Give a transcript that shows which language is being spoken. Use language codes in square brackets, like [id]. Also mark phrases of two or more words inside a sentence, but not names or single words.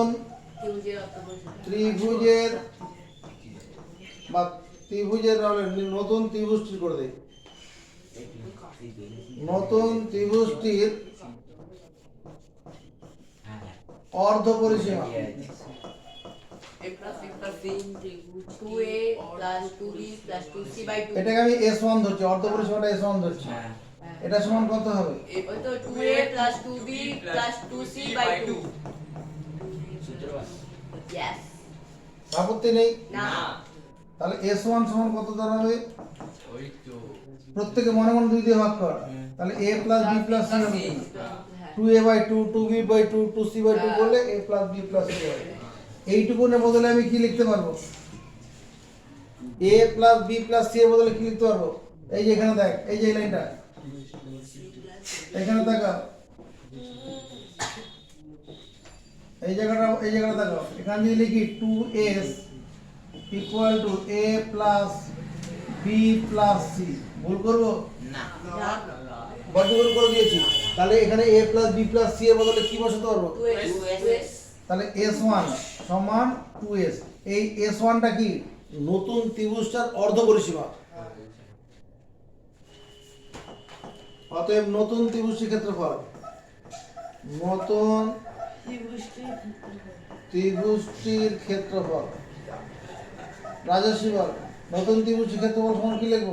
[bn] ত্রিভুজের নতুন ত্রিভুজটির করে দেয় নতুন ত্রিভুজটির অর্ধ পরিসীমা [en] a plus b plus c 2A plus 2B plus 2C by 2 [bn] এটাকে আমি S1 ধরছি অর্ধ পরিসীমাটা S1 ধরছি এটা সমান কত হবে ওই তো [en] 2A plus 2B plus 2C by 2 yes [bn] আপত্তি নেই না তাহলে S1 সমান কত দাঁড়াবে ওই তো প্রত্যেকে মনে মনে 2 দিয়ে ভাগ কর তাহলে [en] A plus B plus C [bn] হবে [en] 2A by 2 2B by 2 2C by 2 [bn] করলে [en] A plus B plus C [bn] হবে এইটুকুনের বদলে আমি কি লিখতে পারবো [en] A plus B plus C [bn] এর বদলে কি লিখতে পারবো এই যে এখানে দেখ এই যে এই লাইনটা এখানে তাকাও এই জায়গাটা তাকাও এখানে যদি লিখি [en] 2S equal to A plus B plus C [bn] ভুল করবো না বর্গমূল করে দিয়েছি তাহলে এখানে [en] A plus B plus C [bn] এর বদলে কি বসাতে পারবো 2S তাহলে S1 সমান 2S এই S1টা কি নতুন ত্রিভুজটার অর্ধ পরিসীমা অতএব নতুন ত্রিভুজটির ক্ষেত্রফল নতুন ত্রিভুজটির ক্ষেত্রফল রাজস্বী বল নতুন ত্রিভুজটির ক্ষেত্রফল সমান কি লিখবো